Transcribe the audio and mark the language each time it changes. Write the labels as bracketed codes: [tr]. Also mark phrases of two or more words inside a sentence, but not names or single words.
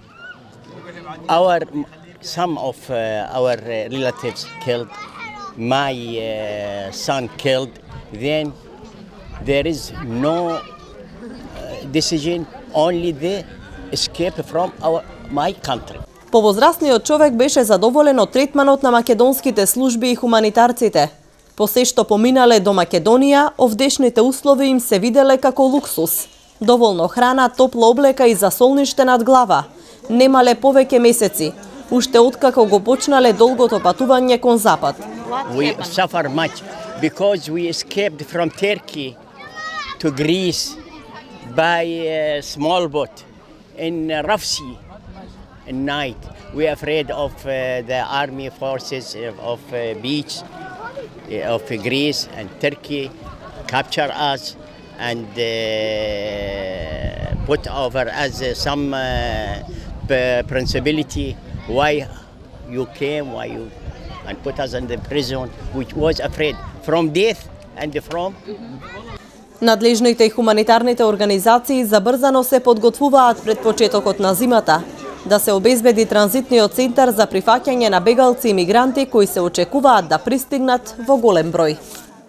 [en] Some of our relatives killed, my son killed, then there is no decision, only the escape from my country. [mk] Повозрастниот човек беше задоволен од третманот на македонските служби и хуманитарците. По се што поминале до Македонија, овдешните услови им се виделе како луксус. Доволно храна, топла облека и засолниште над глава. Немале повеќе месеци, уште откако го почнале долгото патување кон запад. [en] We suffer much because we escaped from Turkey to Greece by a small boat in rough sea at night. We are afraid of the army forces of beach of Greece and Turkey capture us and put over as some principality why you came, why you, and put us in the prison, which was afraid from death and from. [mk] Надлежните и хуманитарните организации забрзано се подготвуваат пред почетокот на зимата, да се обезбеди транзитниот центар за прифаќање на бегалци и мигранти кои се очекуваат да пристигнат во голем број.